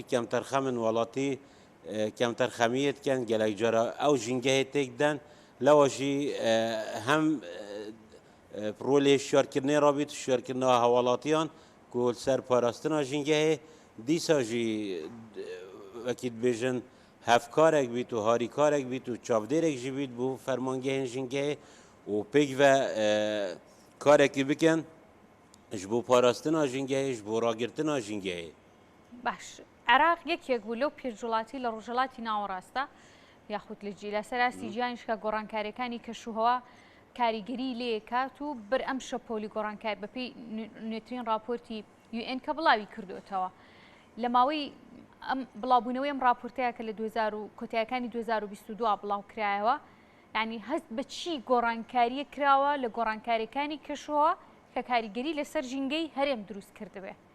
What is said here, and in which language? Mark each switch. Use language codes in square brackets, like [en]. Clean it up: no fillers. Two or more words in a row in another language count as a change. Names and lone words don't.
[ku] kemterxemin welatî kemterxemiyê dikin gelek cara ew jîngehê têk den lewa jî hem rolê hişyarkirinê rabît hişyarkirina hewalatiyan ku ser parastina jîngehê dîsa jî wekî dibêjin hevkarek bît û harîkarek bît û çavdêrek jî bît bû fermangehên jîngehê û pêk ve karekî bikin ji bo parastina jîngehê ji bo ragirtina jîngehê [ckb] باش عێراق یەکێک بوو لەو پێشوڵاتی لە ڕۆژهەڵاتی ناوەڕاستە یاخود لەجی لەسەراستی جیانیشکە گۆڕانکاریەکانی کەشوهەوا کاریگەری لێکات و بەر ئەم شەپۆلی گۆڕانکار بەپێی نوێترین راپۆرتی UN کە بڵاوی کردوێتەوە لە ماوەی ئەم بڵاوبوونەوەی ئەم راپۆرتەیە کە لە کۆتاییەکانی 2022 بڵاو کرایەوە یعنی هەست بە چی گۆڕانکاریە کراوە لە گۆڕانکاریەکانی کەشوهەوا کە کاریگەری لەسەر ژینگەی هەرێم دروست کردبێ